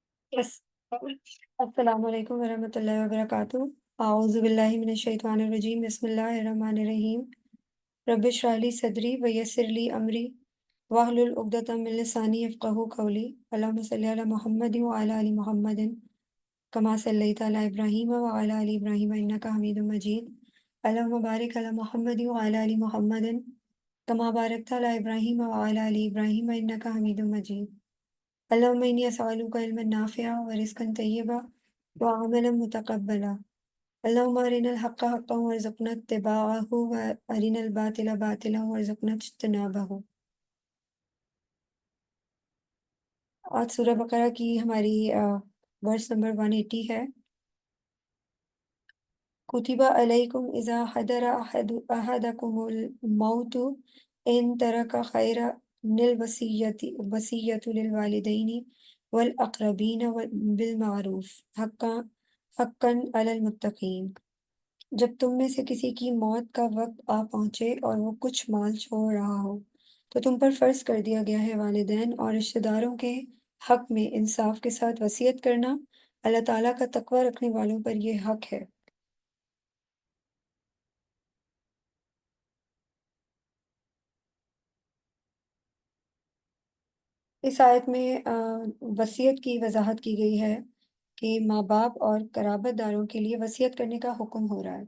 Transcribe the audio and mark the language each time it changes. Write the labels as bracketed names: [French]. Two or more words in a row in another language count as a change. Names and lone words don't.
[Arabic] यस। السلام عليكم ورحمة الله وبركاته. أعوذ بالله من الشيطان الرجيم بسم الله الرحمن الرحيم. رب اشرح لي صدري ويسر لي أمري واحلل عقدة من لساني يفقهوا قولي. اللهم صل على محمد وعلى آل محمد كما صليت على إبراهيم وعلى آل إبراهيم إنك حميد مجيد. اللهم بارك على محمد وعلى آل محمد كما باركت على إبراهيم وعلى آل إبراهيم إنك حميد مجيد. اللهم إني أسألك علما نافعا ورزقا طيبا وعملا متقبلا. اللهم أرنا الحق حقا وارزقنا اتباعه وأرنا الباطل باطلا وارزقنا اجتنابه. [Hindi] आज सूरह बकरा की हमारी [English] verse number [Hindi] 180 है। [Arabic] كتب عليكم إذا حضر أحدكم الموت إن ترك خيرا الوصية للوالدين والأقربين بالمعروف حقا على المتقين. [Hindi] जब तुम में से किसी की मौत का वक्त आ पहुँचे और वो कुछ माल छोड़ रहा हो, तो तुम पर फ़र्ज़ कर दिया गया है वालिदैन और रिश्तेदारों के हक़ में इंसाफ़ के साथ वसीयत करना। अल्लाह ताला का तक़वा रखने वालों पर ये हक़ है। इस आयत में वसीयत की वजाहत की गई है कि माँ-बाप और क़राबतदारों के लिए वसीयत करने का हुक्म हो रहा है।